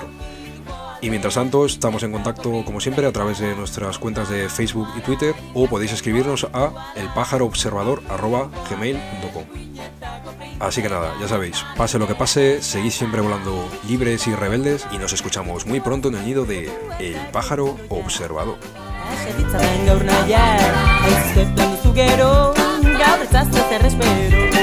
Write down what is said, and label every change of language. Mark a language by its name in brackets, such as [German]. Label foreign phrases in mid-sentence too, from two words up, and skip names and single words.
[Spanish] Y mientras tanto, estamos en contacto como siempre a través de nuestras cuentas de Facebook y Twitter, o podéis escribirnos a elpajaroobservador@gmail.com. Así que nada, ya sabéis, pase lo que pase, seguid siempre volando libres y rebeldes, y nos escuchamos muy pronto en el nido de El Pájaro Observador. [Basque] Gaur nahiak, ez duzu gero, gaur ez espero.